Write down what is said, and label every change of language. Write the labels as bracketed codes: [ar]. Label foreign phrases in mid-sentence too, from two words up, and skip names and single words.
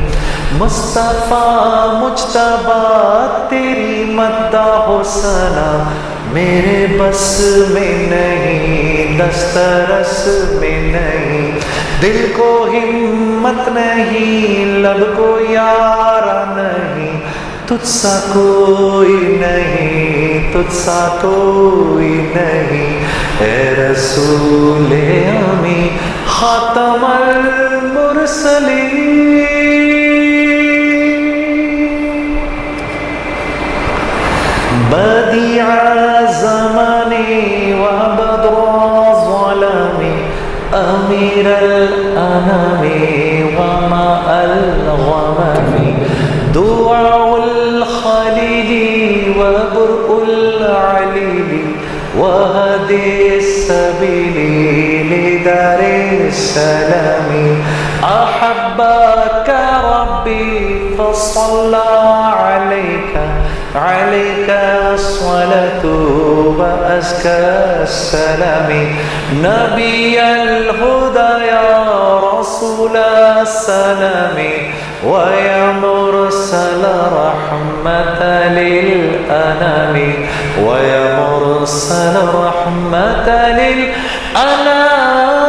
[ur] مصطفیٰ مجتبیٰ تیری مدح و ثنا میرے بس میں نہیں، دسترس میں نہیں، دل کو ہمت نہیں، لب کو یارا نہیں، تجھ سا کوئی نہیں، تجھ سا کوئی نہیں۔ [ar] اے رسول امی خاتم المرسلین، بدیع زمانی و بدر ظلمی، امیر الانام و ماء الغمام، دعاء الخلیل و برء العلیل وهدي السبيل لدار السلام، أحبك ربي فصلى عليك الصلاة وأزكى السلام، نبي الهدى يا رسول السلام، ويا مرسل رحمة للأنام، ويا مرسل رحمة للأنام۔